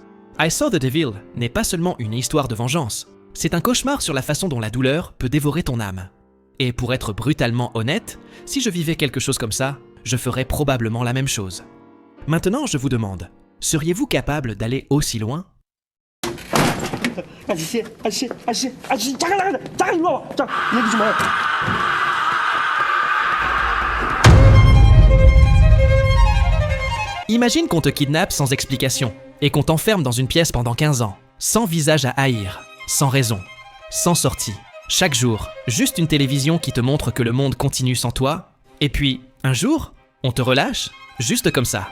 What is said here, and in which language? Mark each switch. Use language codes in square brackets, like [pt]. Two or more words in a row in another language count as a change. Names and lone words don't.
[fr] I Saw the Devil n'est pas seulement une histoire de vengeance, c'est un cauchemar sur la façon dont la douleur peut dévorer ton âme. Et pour être brutalement honnête, si je vivais quelque chose comme ça, je ferais probablement la même chose. Maintenant, je vous demande, seriez-vous capable d'aller aussi loin ? [ko] 아저씨, 잠깐 이리 와봐. 자, 얘기 좀 해. [fr] Imagine qu'on te kidnappe sans explication et qu'on t'enferme dans une pièce pendant 15 ans, sans visage à haïr, sans raison, sans sortie. Chaque jour, juste une télévision qui te montre que le monde continue sans toi, et puis, un jour, on te relâche, juste comme ça.